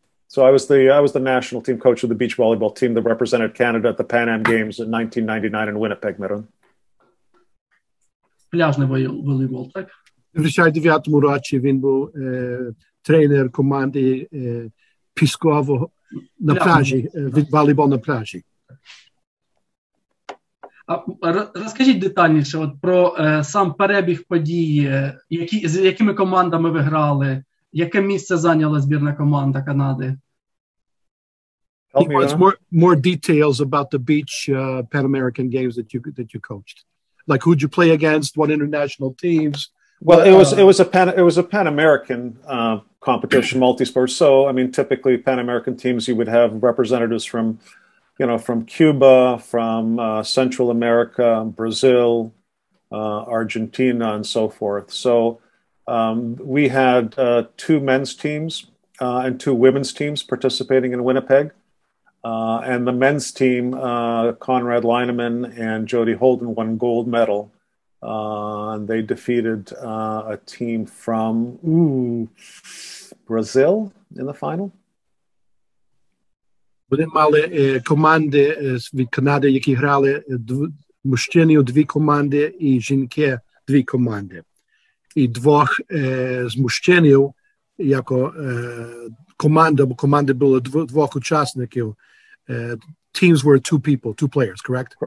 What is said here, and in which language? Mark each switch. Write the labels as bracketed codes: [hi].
[en] So I was the national team coach of the beach volleyball team that represented Canada at the Pan Am Games in 1999 in Winnipeg, Maryland. [uk] Пляжний волейбол, так? У 1999 році він був тренер команди піскового на пляжі, волейбол на пляжі. Розкажіть детальніше про сам перебіг подій, з якими командами ви грали, яке місце зайняла збірна команда Канади? [en] He wants more details about the beach Pan American Games that you coached. Like who'd you play against? What international teams? Well, it was a Pan American competition, multi-sport. So, I mean, typically Pan American teams, you would have representatives from Cuba, from Central America, Brazil, Argentina, and so forth. So we had two men's teams and two women's teams participating in Winnipeg. And the men's team, Conrad Lineman and Jody Holden, won gold medal. And they defeated a team from Brazil in the final. [uk] Вони мали команди від Канади, які грали мужчини у дві команди і жінки дві команди. І двох з мужчинів, як команда, бо команди було двох учасників, [en] teams were two players, correct?